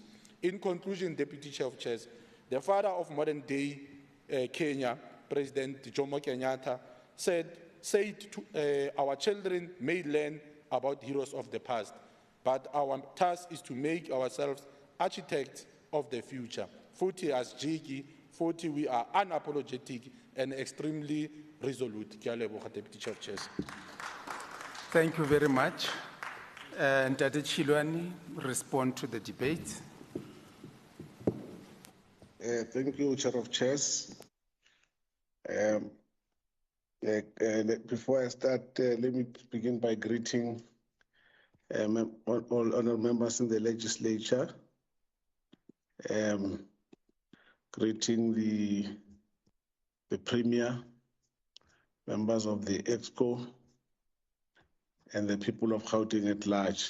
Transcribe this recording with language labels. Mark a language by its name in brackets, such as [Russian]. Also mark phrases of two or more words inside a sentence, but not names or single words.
[English] In conclusion, Deputy Chair of Chairs, the father of modern-day Kenya, President Jomo Kenyatta, said our children may learn about heroes of the past, but our task is to make ourselves architects of the future. 40 as Jiki, 40 we are unapologetic and extremely resolute. [Tswana] Ke a leboga, [English] Deputy Chair of Chairs. Thank you very much. And Dr. Chilwani, respond to the debate. Thank you, Chair of Chairs. Before I start, let me begin by greeting all honored members in the legislature, greeting the Premier, members of the EXCO, and the people of Gauteng at large.